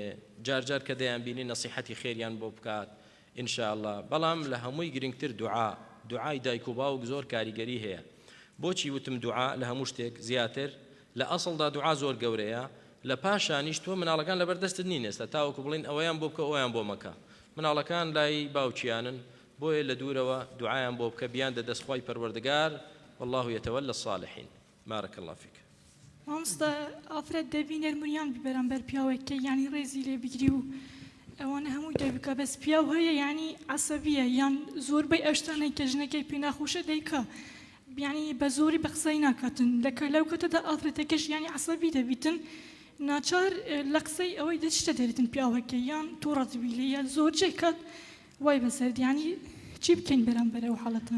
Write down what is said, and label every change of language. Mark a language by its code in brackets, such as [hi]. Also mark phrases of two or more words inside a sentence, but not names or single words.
[ckb] جارجار کە دەیان بینی نەسیحەتی خێریان بۆ بکات ئینشاءڵڵا بەڵام لە هەمووی گرنگتر دوعای دایک و باوک زۆر کاریگەری هەیە بۆچی وتم دوعا لە هەموو شتێک زیاتر لە ئەسڵدا دوعا زۆر گەورەیە لە پاشانیش تۆ مناڵەکان لەبەردەستت نین ئێستا تاوەکو بڵین ئەوەیان بۆ بکە ئەویان بۆ مەکە مناڵەکان لای باوچیانن بۆیە لە دوورەوە دوعایان بۆ بکە بیان دەدەستخوای پەروەردگار [ar] والله يتولى الصالحين بارك الله فيك [ckb] مامۆستا ئافرەت دەبی نەرمونیان بەرامبەر پیاوێکە یعنی ڕێزی لێ بگری و ئەوانە هەمووی دەبکە بەس پیاو هەیە یعنی عەسەبیە یان زۆربەی ئەو شتانەی کە ژنەکەی پێ ناخۆشە دەیکا یعنی بە زۆری بە قسەی ناکاتن لەو کەتەدا ئافرەتەکەش یعنی عەسەبی دەبیتن ناچار لە قسەی ئەوەی دەچتە دەرێتن پیاوەکە یان توو ڕەتبی لێ یان زۆر جێکات وای بەسەر یعنی چی بکەین بەرامبەر ئەو حاڵەتە